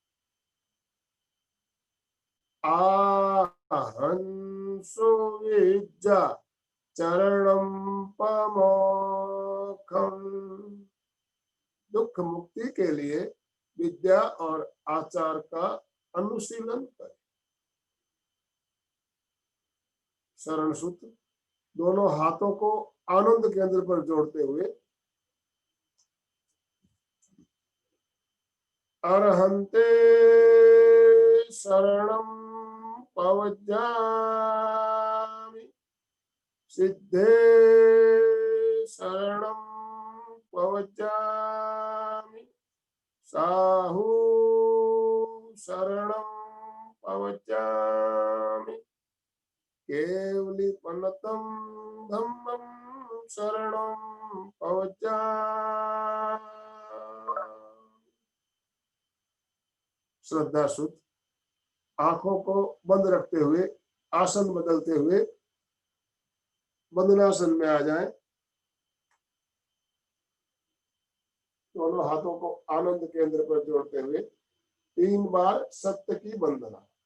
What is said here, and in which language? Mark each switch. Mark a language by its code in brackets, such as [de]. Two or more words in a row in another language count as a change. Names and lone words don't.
[pra] आहंसो विद्या चरणम पमोखम। [hi] दुख मुक्ति के लिए विद्या और आचार का अनुशीलन करें। शरण सूत्र। दोनों हाथों को आनंद केंद्र पर जोड़ते हुए [pra] अरहंते शरणम पवज्जामि सिद्धे शरणम पवज्जामि साहू शरणम पवज्जामि केवली पन्नतम धम्मम शरणम पवज्जामि। [hi] श्रद्धा सूत्र। आंखों को बंद रखते हुए आसन बदलते हुए बंधनासन में आ जाएं। दोनों हाथों को आनंद केंद्र पर जोड़ते हुए 3 बार सत्य की वंदना।